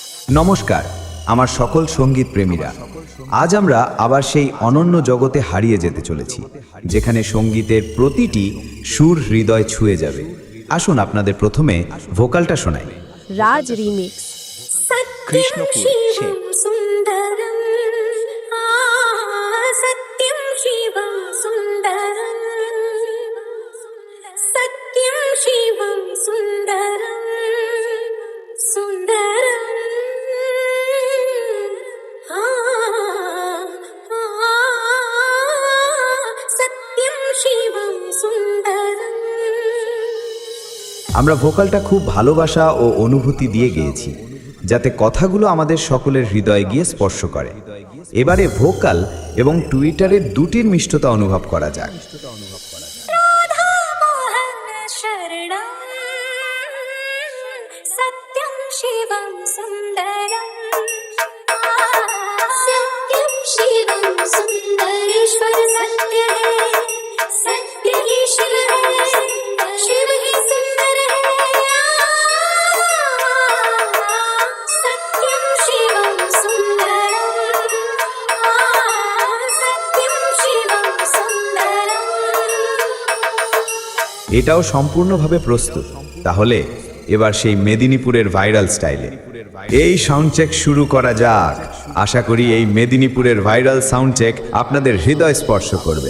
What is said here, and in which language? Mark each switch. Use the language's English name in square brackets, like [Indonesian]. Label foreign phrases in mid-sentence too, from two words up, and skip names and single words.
[Bangla] নমস্কার আমার সকল সঙ্গীত প্রেমীরা। আজ আমরা আবার সেই অনন্য জগতে হারিয়ে যেতে চলেছি, যেখানে সঙ্গীতের প্রতিটি সুর হৃদয় ছুঁয়ে যাবে। আসুন আপনাদের প্রথমে ভোকালটা শোনাই। রাজ রিমিক্স। কৃষ্ণপুর শেখ। [Sanskrit] সুন্দরম সত্যম শিবম সুন্দরম সত্যম শিবম সুন্দরম সুন্দরম সত্যম শিবম সুন্দরম। [Bangla] আমরা ভোকালটা খুব ভালোবাসা ও অনুভূতি দিয়ে গেয়েছি, যাতে কথাগুলো আমাদের সকলের হৃদয়ে গিয়ে স্পর্শ করে। এবারে ভোকাল এবং টুইটারের দুটির মিষ্টতা অনুভব করা যাক। [Sanskrit] রাধা মোহন শরণম সত্যম শিবম সুন্দরম সত্যম শিবম সুন্দরেশ্বর [Hindi] সত্য है सत्य ही शिव है शिव ही सुंदर है [Sanskrit] सत्यम शिवम सुंदरम सत्यम शिवम सुंदरम। [Bangla] এটাও সম্পূর্ণভাবে প্রস্তুত। তাহলে এবার সেই মেদিনীপুরের ভাইরাল স্টাইলে এই সাউন্ড চেক শুরু করা যাক। আশা করি এই মেদিনীপুরের ভাইরাল সাউন্ড চেক আপনাদের হৃদয় স্পর্শ করবে।